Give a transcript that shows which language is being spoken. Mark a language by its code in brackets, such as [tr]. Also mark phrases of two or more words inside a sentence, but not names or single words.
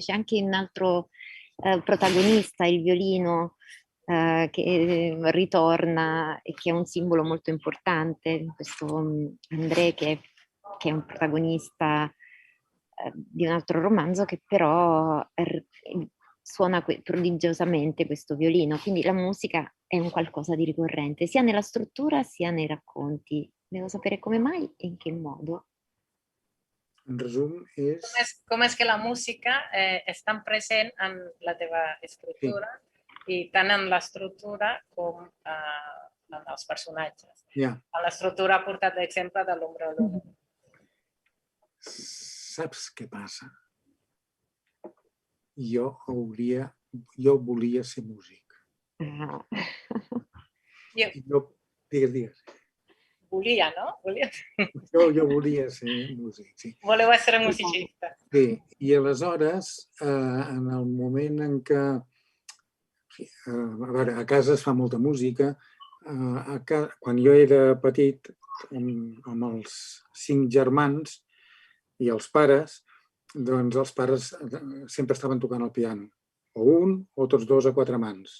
[it] C'è anche un altro protagonista, il violino, che ritorna e che è un simbolo molto importante, questo André che è un protagonista di un altro romanzo, che però suona prodigiosamente questo violino, quindi la musica è un qualcosa di ricorrente sia nella struttura sia nei racconti. Devo sapere come mai e in che modo. [ca] En resum, [es] ¿Cómo es que la música es tan presente en la [ca] teva escritura i tant en l'estructura com en els personatges? Yeah. En l'estructura ha portat l'exemple de l'ombra de l'eunuc. Saps què passa? Jo volia ser músic. Digues. Volia, no? Jo volia ser músic, sí. [it] Voleu essere musicista. [ca] Sí, i aleshores, en el moment en què a casa es fa molta música, quan jo era petit, amb els 5 germans i els pares, doncs els pares sempre estaven tocant el piano, o un o tots dos a 4 mans.